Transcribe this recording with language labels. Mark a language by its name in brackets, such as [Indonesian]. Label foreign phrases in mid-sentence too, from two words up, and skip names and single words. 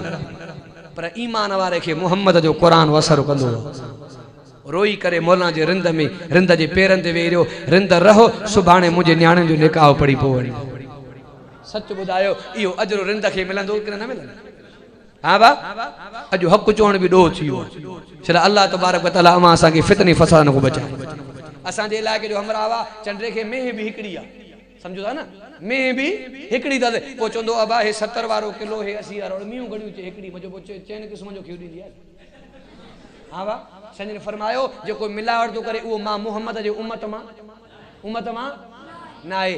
[Sindhi] पर ईमान वारे खे मुहम्मद जो क़ुरान असर कंदो। रोई करे मौलाना जे रिंद में रिंद जे पेरनि ते वेही रहियो, रिंद रहो सुभाणे मुंहिंजे नियाणियुनि जो निकाह पढ़ी पोइ वञी। सच ॿुधायो इहो अजरो रिंद खे मिलंदो कि न मिलंदो? हा बा अॼु हक़ चवण बि ॾोह थी वियो। छो [Arabic] الله تبارك وتعالى [Sindhi] अमां असांखे फितने फसाद न को बचाए। असांजे इलाइक़े जो हमरावा चंड्रे खे मेंह बि हिकिड़ी आहे, सम्झो था न, मेंह बि हिकिड़ी अथसि। पोइ चवंदो अबा हे 70 वारो किलो, हे 80 वारो, मीयूं घणियूं चए हिकिड़ी, मुंहिंजो पोइ चइनि क़िस्म जो खीर ॾींदी आहे। हा वाह संजन फरमायो जेको मिलावट थो करे उहो मां मुहम्मद जे उम्मत मां न आहे।